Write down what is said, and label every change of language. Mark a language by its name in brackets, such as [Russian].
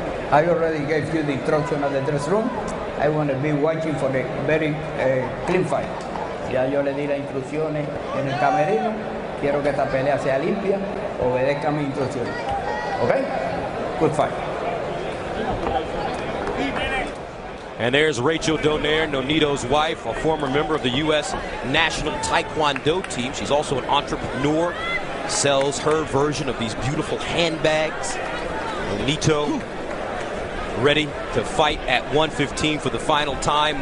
[English] I already gave you the instruction at the dress room. I want to be watching for the very clean fight. [Spanish] Ya yo le di las instrucciones en el camerino. Quiero que esta pelea sea limpia. Obedezca mis instrucciones. [English] Okay? Good fight. And there's Rachel Donaire, Nonito's wife, a former member of the U.S. National Taekwondo team. She's also an entrepreneur, sells her version of these beautiful handbags. Nonito ready to fight at 115 for the final time.